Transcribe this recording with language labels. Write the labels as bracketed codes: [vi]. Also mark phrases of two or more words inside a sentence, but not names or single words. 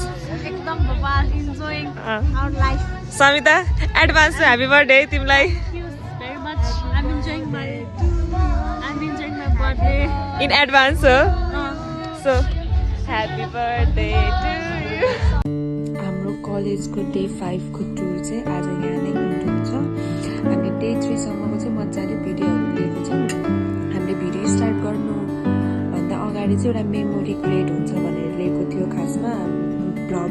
[en] एकदम enjoying our life. Samita, advance happy birthday तिमीलाई. Thank you very much. I'm enjoying my birthday. In advance, so happy birthday to you. [ne] हाम्रो कलेजको डे 5 को टुर चाहिँ आज यहाँ नै इन्ड हुन्छ हामीले डे 3 सम्मको चाहिँ मजाले भिडियोहरू लिएको छौँ हामीले [en] video start [ne] गर्नुभन्दा अगाडि चाहिँ एउटा [en] memory create [ne] हुन्छ भनेर लिएको थियो खासमा भ्लग